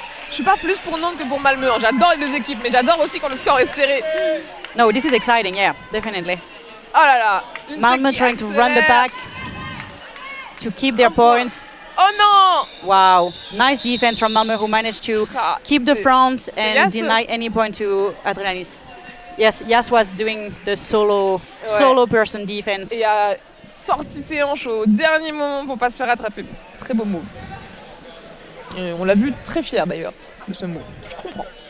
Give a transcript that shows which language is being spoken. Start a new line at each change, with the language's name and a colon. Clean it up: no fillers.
French: Je suis pas plus pour Nantes que pour Malmö. J'adore les deux équipes, mais j'adore aussi quand le score est serré.
English: No, this is exciting, yeah, definitely.
French: Oh là là.
English: Malmö trying to run the back to keep their points.
French: Oh non!
English: Wow, nice defense from Malmö who managed to keep the front and deny any point to Adrenalis. Yes, Yas was doing the solo person defense.
French: Et a sorti ses hanches au dernier moment pour pas se faire attraper. Très beau move. Et on l'a vu très fier d'ailleurs de ce move. Je comprends.